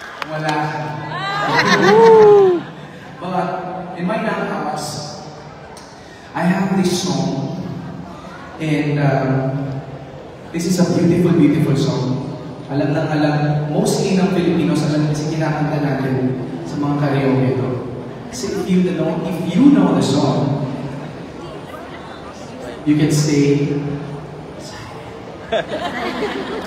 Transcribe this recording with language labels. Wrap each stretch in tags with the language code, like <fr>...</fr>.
<tl>Wala.</tl> <en>But in my house, I have this song. And this is a beautiful, beautiful song.</en> <tl>Alam ng alam, mostly ng Filipinos, alam kasi kinakanta natin sa mga karaoke ito.</tl> <en>Kasi if you know the song, you can stay silent.</en>